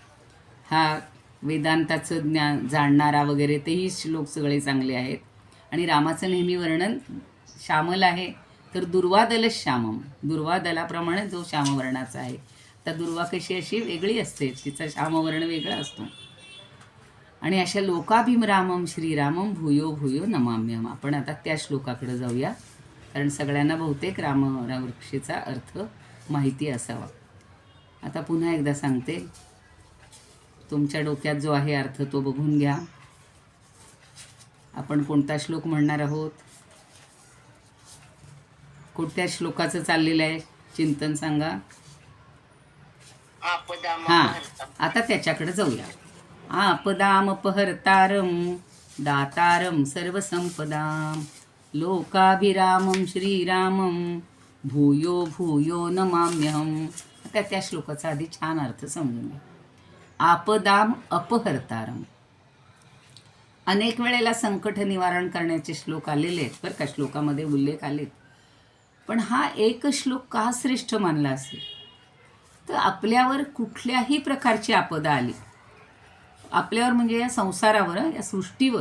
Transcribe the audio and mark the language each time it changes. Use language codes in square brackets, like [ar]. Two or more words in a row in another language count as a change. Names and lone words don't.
[mr] हा वेदांताचं ज्ञान जाणणारा वगैरे तेही श्लोक सगळे चांगले आहेत. आणि रामाचं नेहमी वर्णन श्यामल आहे, तर [sa] दुर्वादलच श्यामम, [mr] दुर्वादलाप्रमाणे जो श्यामवर्णाचा आहे. तर दुर्वा कशी अशी वेगळी असते, तिचा श्यामवर्ण वेगळा असतो. आणि अशा [sa] लोकाभिरामम श्रीरामम भूयो भूयो नमाम्यहम. [mr] आपण आता त्या श्लोकाकडे जाऊया, कारण सगळ्यांना बहुतेक रामवृक्षेचा अर्थ माहिती असावा. आता पुन्हा एकदा सांगते, तुमच्या डोक्यात जो आहे अर्थ तो बघून घ्या. आपण कोणता श्लोक म्हणणार आहोत, कोणत्या श्लोकाचं चाललेलं आहे चिंतन सांगा. हां, आता त्याच्याकडे जाऊया. [sa] आपदामपहर्तारं दातारं सर्वसंपदां लोकाभिरामं श्रीरामं भूयो भूयो नमाम्यहम. [mr] त्या श्लोकाचा आधी छान अर्थ समजून घ्या. [sa] आपदाम अपहर्तारम. [mr] अनेक वेळेला संकट निवारण करण्याचे श्लोक आलेले आहेत बरं का, श्लोकामध्ये उल्लेख आलेत. पण हा एक श्लोक का श्रेष्ठ मानला असेल तर आपल्यावर कुठल्याही प्रकारची आपदा आली, आपल्यावर म्हणजे या संसारावर, या सृष्टीवर.